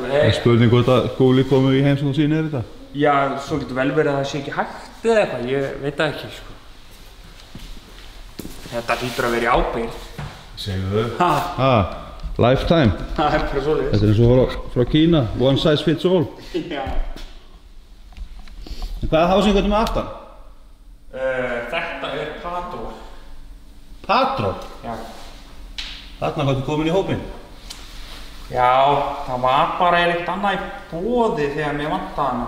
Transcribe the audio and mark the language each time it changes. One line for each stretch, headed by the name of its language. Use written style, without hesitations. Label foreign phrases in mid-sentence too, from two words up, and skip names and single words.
Icelandic: Það er spurning hvort að Skúli komu í heimsókn og sýnir þetta? Já, svo getur vel verið að það sé ekki hægt eða eitthvað, ég veit það ekki, sko. Þetta hlýtur að vera í ábyrgð. Segðu þau. Ha? Lifetime. Það er bara svoleiðis. Þetta er eins og frá Kína.
English: One size fits all.
Icelandic: Já. En hvaða hásing ertu með aftan? Þetta er Patrol. Patrol? Já. Þarna hvað þú komin í hópinn? Já, það var bara eitt annað í boði þegar mér vantaði hana.